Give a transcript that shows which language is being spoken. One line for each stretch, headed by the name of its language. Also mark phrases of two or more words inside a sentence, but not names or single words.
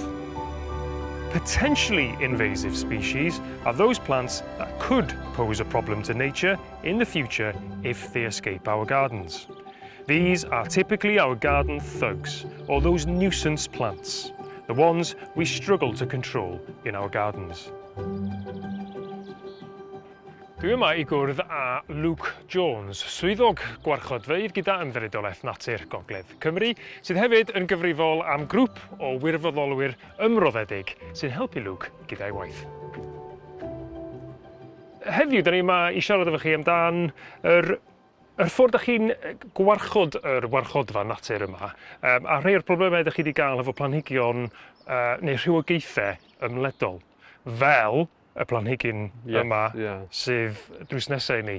English: Potentially invasive species are those plants that could pose a problem to nature in the future if they escape our gardens. These are typically our garden thugs, or those nuisance plants, the ones we struggle to control in our gardens.
Welsh: Dwi yma I gwrdd â Luke Jones, swyddog gwarchodfeydd gyda ymddiriedolaeth natur Gogledd Cymru, sydd hefyd yn gyfrifol am grŵp o wirfoddolwyr ymroddedig sy'n helpu Luke gyda'i waith. Heddiw, da ni yma I siarad efo chi amdan yr ffordd ydych chi'n gwarchod yr warchodfa natur yma, a rhai o'r problemau ydych chi wedi cael efo planhigion neu rhywogaethau ymledol, fel y planhigyn yma sydd drws nesaf I ni.